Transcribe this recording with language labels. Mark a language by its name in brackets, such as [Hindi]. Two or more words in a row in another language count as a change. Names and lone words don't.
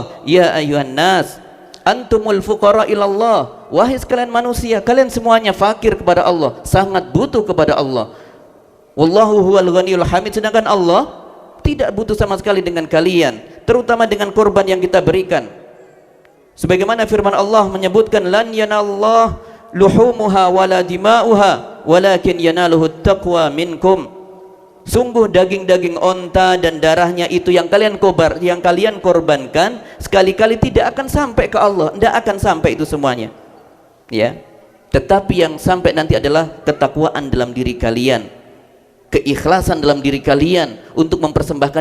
[Arabic] يا أيها الناس أنتم الفقراء إلى الله, [Indonesian] wahai sekalian manusia, kalian semuanya fakir kepada Allah, sangat butuh kepada Allah. [Arabic] والله هو الغني الحميد, [Indonesian] sedangkan Allah tidak butuh sama sekali dengan kalian, terutama dengan korban yang kita berikan. Sebagaimana firman Allah menyebutkan, [Arabic] لن ينال الله لحومها ولا دماؤها ولكن يناله التقوى منكم. [Indonesian] Sungguh daging-daging onta dan darahnya itu yang kalian korbankan sekali-kali tidak akan sampai ke Allah, tidak akan sampai itu semuanya, ya. Tetapi yang sampai nanti adalah ketakwaan dalam diri kalian, keikhlasan dalam diri kalian untuk mempersembahkan.